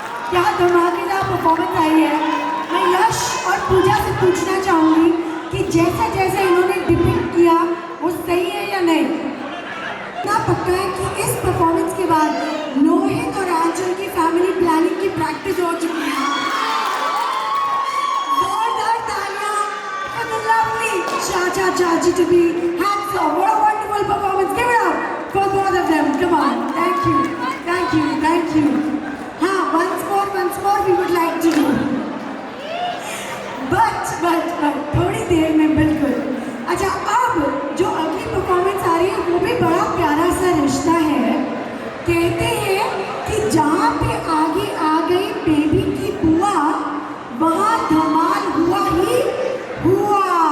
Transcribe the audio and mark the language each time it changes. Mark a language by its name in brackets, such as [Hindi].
[Hindi] क्या धमाकेदार परफॉर्मेंस आई है। मैं यश और पूजा से पूछना चाहूंगी कि जैसा जैसा इन्होंने डिपिक्ट किया वो सही है या नहीं। ना पक्का है कि इस परफॉर्मेंस के बाद लोहित और आंचल की फैमिली प्लानिंग की प्रैक्टिस हो चुकी है। जोरदार तालियां [English] for the lovely Chacha Chachi to be hands up. What a wonderful performance. Give it up for both of them. Come on. Thank you. Thank you. Thank you. हाँ, once more we would like to do. [Hindi] But थोड़ी देर में बिल्कुल। अच्छा, अब जो अगली performance आ रही है वो भी बड़ा प्यारा सा रिश्ता है। कहते हैं कि जहाँ पे आगे आ गई बेबी की बुआ वहाँ धमाल हुआ ही हुआ।